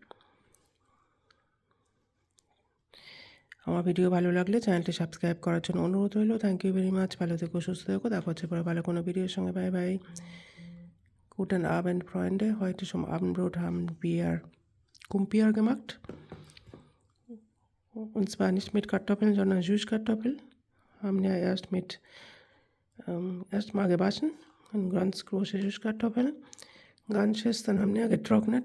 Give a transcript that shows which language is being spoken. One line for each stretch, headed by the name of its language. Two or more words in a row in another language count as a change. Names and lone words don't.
Bangla: আমার ভিডিও ভালো লাগলে চ্যানেলটি সাবস্ক্রাইব করার জন্য অনুরোধ রইল।
English: thank you very much.
Bangla: ভালো থেকো, সুস্থ থেকো। দেখা হচ্ছে পরে ভালো কোনো ভিডিওর সঙ্গে।
English: bye bye.
German: Guten Abend, Freunde. Heute zum Abendbrot haben wir Kumpier gemacht. Und zwar nicht mit Kartoffeln, sondern Süßkartoffeln. Haben ja erstmal gewaschen. Und ganz große Süßkartoffeln. Ganzes, dann haben wir getrocknet.